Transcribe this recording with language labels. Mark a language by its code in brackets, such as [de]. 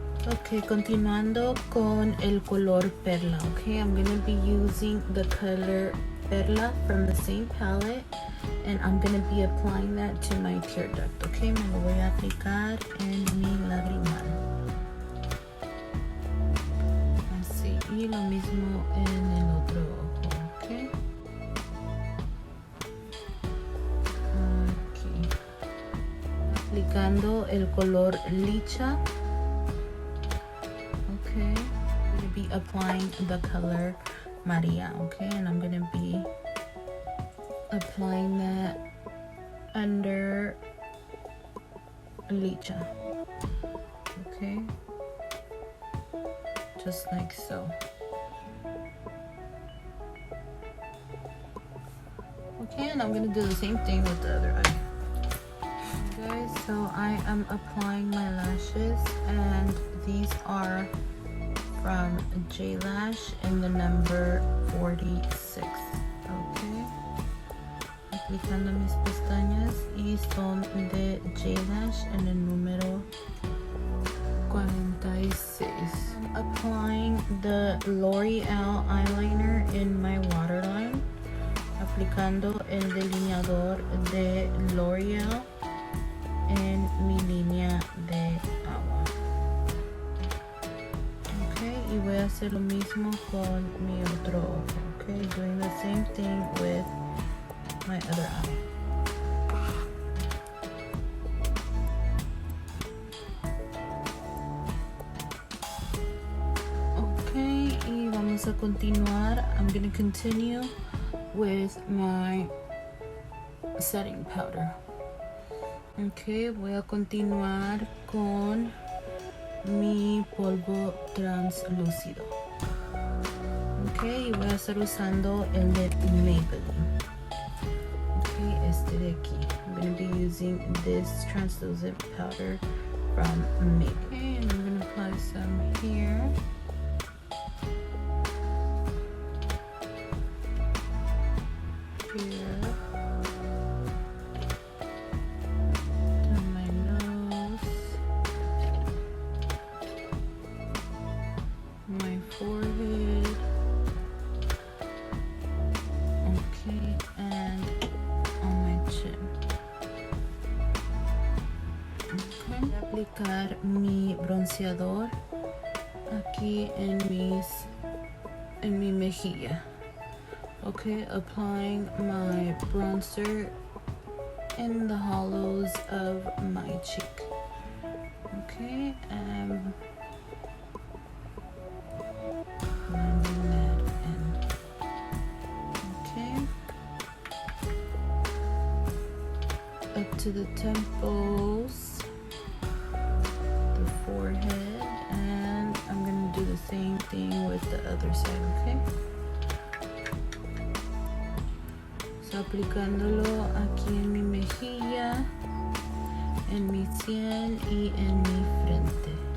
[en] Okay, [es] continuando con el color Perla, [en] okay, I'm going to be using the color Perla from the same palette, and I'm going to be applying that to my tear duct, okay. [es] Me lo voy a aplicar en mi lagrimal, así, y lo mismo en el otro ojo, okay. Aquí, aplicando el color Licha. [en] Okay, I'm going to be applying the color Maria, okay, and I'm going to be applying that under Licha. Okay, just like so. Okay, and I'm gonna do the same thing with the other eye. Okay, guys, so I am applying my lashes, and these are from J Lash in the number 46. [es] Okay, aplicando mis pestañas y son de J Lash en el número 46. [en] I'm applying the L'Oreal eyeliner in my waterline, [es] aplicando el delineador de L'Oreal en mi línea de agua. Okay, y voy a hacer lo mismo con mi otro ojo. [en] Okay, doing the same thing with my other eye. Okay, [es] y vamos a continuar. [en] I'm gonna continue with my setting powder. [es] Okay, voy a continuar con mi polvo translúcido. Okay, y voy a estar usando el de Maybelline. Okay, este de aquí. [en] I'm going to be using this translucent powder from Mink. Okay, and I'm going to apply some here. Here. Down my nose. My forehead. Okay, and on my chin. Okay. [es] Voy a aplicar mi bronceador aquí en mi mejilla. [en] Okay, applying my bronzer in the hollows of my cheek. Okay, blending that in. Okay, up to the temples, the forehead, and I'm gonna do the same thing with the other side. [es] Okay, so aplicándolo aquí en mi mejilla, en mi sien y en mi frente.